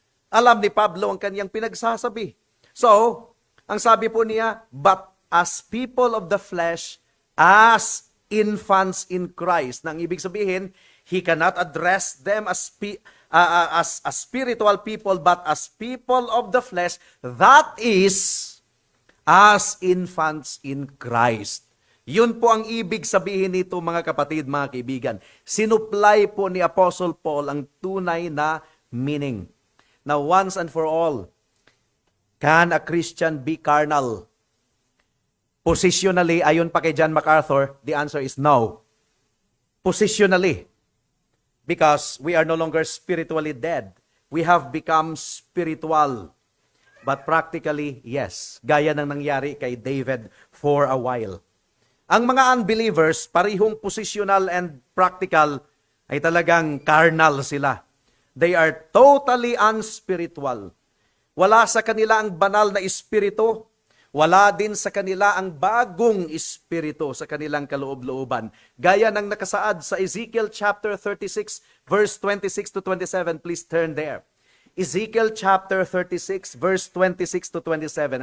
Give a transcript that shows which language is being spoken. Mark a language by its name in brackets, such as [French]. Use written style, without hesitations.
[Filipino] Alam ni Pablo ang kanyang pinagsasabi. [English] So, [Filipino] ang sabi po niya, [English] but as people of the flesh, as infants in Christ. [Filipino] Nang ibig sabihin, [English] he cannot address them as spiritual people, but as people of the flesh, that is, as infants in Christ. [Filipino] Yun po ang ibig sabihin nito, mga kapatid, mga kaibigan. Sinupply po ni Apostle Paul ang tunay na meaning. [English] Now, once and for all, can a Christian be carnal? Positionally, [Filipino] ayon pa kay [English] John MacArthur, the answer is no. Positionally, because we are no longer spiritually dead. We have become spiritual. But practically, yes, [Filipino] gaya ng nangyari kay [English] David for a while. [Filipino] Ang mga unbelievers, parihong [English] positional and practical, [Filipino] ay talagang carnal sila. [English] They are totally unspiritual. [Filipino] Wala sa kanila ang banal na espiritu. Wala din sa kanila ang bagong espiritu sa kanilang kaloob-looban. Gaya ng nakasaad sa Ezekiel chapter 36, verse 26 to 27. [English] Please turn there. Ezekiel chapter 36, verse 26 to 27.